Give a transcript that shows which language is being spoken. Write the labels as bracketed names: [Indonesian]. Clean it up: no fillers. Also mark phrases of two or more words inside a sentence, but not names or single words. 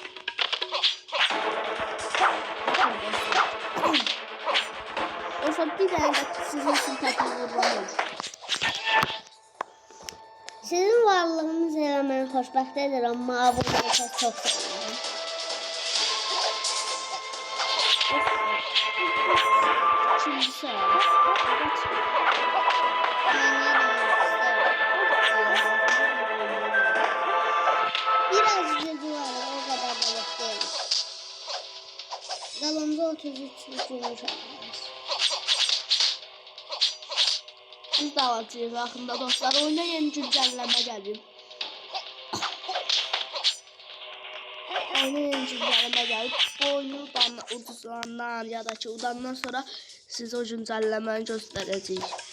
[Azerbaijani] Olsa bir de mən də sizin üçün təklif vururum. Sizin varlığınız elə məni xoşbəxt edir, amma abunə olsanız çox sevinirəm. İkinci sırada. [Turkish] Biraz gözü var, o kadar da yok değil. [Azerbaijani] Dalımda 33 gümüş almış. Biz də alacağıq yaxında dostlar. Oyuna yeni güncəlləmə gəlir. Oyuna yeni güncəlləmə gəlir. Bu oyunu ucuzlandan ya da ki udandan sonra sizə o güncəlləməni göstərəcəyik.